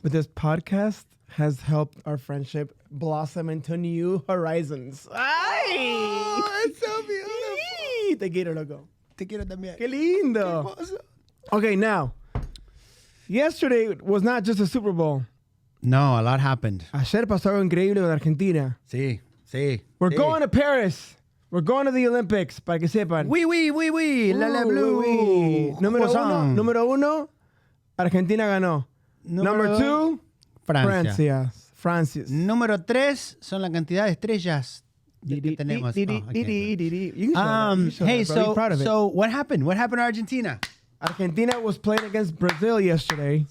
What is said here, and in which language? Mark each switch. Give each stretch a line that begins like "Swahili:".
English: But this podcast has helped our friendship blossom into new horizons. ¡Ay! Oh, it's so beautiful.
Spanish: Te quiero, loco. Te quiero también. Qué lindo.
English: Okay, now, yesterday was not just a Super Bowl. No, a lot happened.
Spanish: Ayer pasó algo increíble
English: with Argentina.
Spanish: Sí.
English: We're going to Paris. We're going to the Olympics,
Spanish: para que sepan. Oui. La blue. Número uno, Argentina ganó.
English: Number two,
Spanish: Francia. Francia. Número 3 son la cantidad de estrellas que tenemos.
English: Hey, so what happened? What happened to Argentina? Argentina was playing against Brazil yesterday.